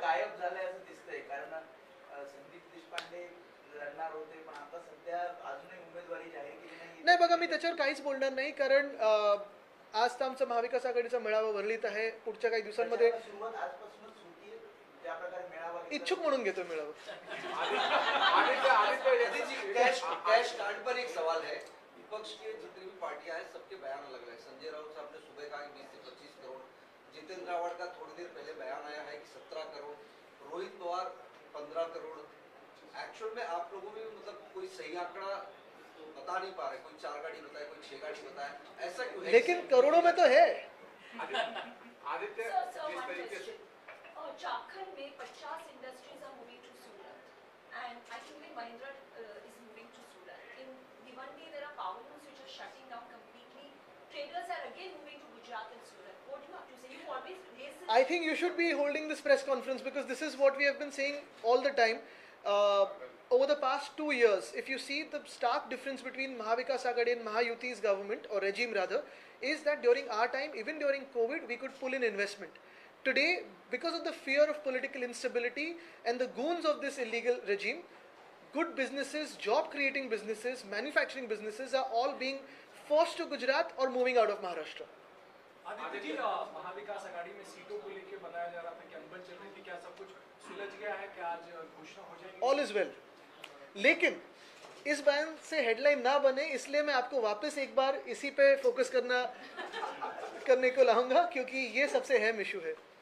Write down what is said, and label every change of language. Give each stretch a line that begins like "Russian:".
Marathi: गायब झालंय असं दिसतंय, कारण संदीप देशपांडे लढणार होते पण आता सध्या अजूनही उमेदवारी जाहीर केली नाही. नाही बघा, मी त्याच्यावर काहीच बोलणार नाही, कारण आज तर आमचा महाविकास आघाडीचा मेळावा वरळीत आहे. पुढच्या काही दिवसांमध्ये सुरुवात आजपासूनच होती, त्या प्रकारे मेळावा इच्छुक म्हणून घेतो मेळावा.
Hindi: कैश कार्ड पर एक सवाल है. विपक्ष के जितनी भी पार्टियां हैं सबके बयान अलग अलग. संजय राउत साहब ने सुबह कहा कि 20 से 25 करोड़. जितेंद्र रावत का थोड़ी देर पहले बयान आया है कि 17 करोड़. रोहित पवार 15 करोड़. एक्चुअल में आप लोगों में मतलब कोई सही आंकड़ा बता नहीं पा रहे. कोई 4 गाड़ी बताए, कोई 6 गाड़ी बताए, ऐसा क्यों है? लेकिन करोड़ों में तो है. आदित्य, जिस तरीके से
English: Jharkhand
Hindi: में
English: 50 industries are moving to Surat, and I think Mahindra is moving to Surat. In Bhiwandi, there are power looms which are shutting down completely. Traders are again moving to Gujarat and Surat. What do you have to say? You always raise this. I think you should be holding this press conference because this is what we have been saying all the time. Over the past 2 years, if you see the stark difference between Mahavikas Aghadi and Mahayuti's government, or regime rather, is that during our time, even during COVID, we could pull in investment. Today, because of the fear of political instability and the goons of this illegal regime, good businesses, job-creating businesses, manufacturing businesses are all being forced to Gujarat or moving out of Maharashtra.
Hindi: Aditya ji, Mahavikas Aghadi में सीटों को लेकर बताया जा रहा था कि अनबन चल रही थी, क्या सब कुछ सुलझ गया है? क्या आज घोषणा हो जाएगी?
English: All is well.
Hindi: लेकिन इस बयान से हेडलाइन ना बने इसलिए मैं आपको वापस एक बार इसी पे फोकस करने को लाऊंगा, क्योंकि ये सबसे अहम इशू है.